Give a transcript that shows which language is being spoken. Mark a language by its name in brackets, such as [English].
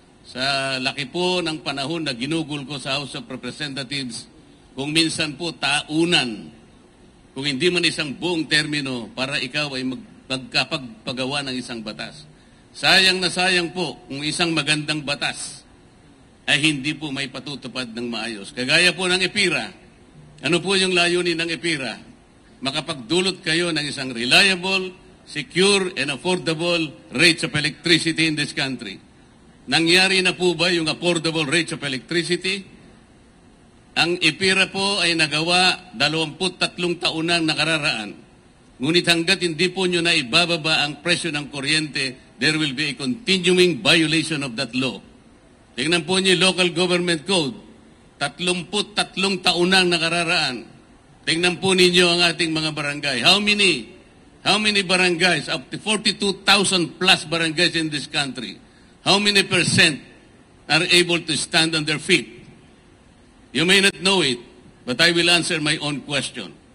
[Filipino] Sa laki po ng panahon na ginugol ko sa House of Representatives, kung minsan po taunan, kung hindi man isang buong termino para ikaw ay magkapagpagawa ng isang batas. Sayang na sayang po kung isang magandang batas ay hindi po may patutupad ng maayos. Kagaya po ng EPIRA. Ano po yung layunin ng EPIRA? Makapagdulot kayo ng isang [English] reliable, secure, and affordable rates of electricity in this country. [Filipino] Nangyari na po ba yung [English] affordable rates of electricity? [Filipino] Ang EPIRA po ay nagawa 23 taon nang nakararaan. Ngunit hanggat hindi po nyo na ibababa ang presyo ng kuryente, [English] there will be a continuing violation of that law. [Filipino] Tingnan po nyo yung local government code. 33 taon nang nakararaan. Tingnan po ninyo ang ating mga barangay. [English] How many barangays, up to 42,000 plus barangays in this country, how many percent are able to stand on their feet? You may not know it, but I will answer my own question.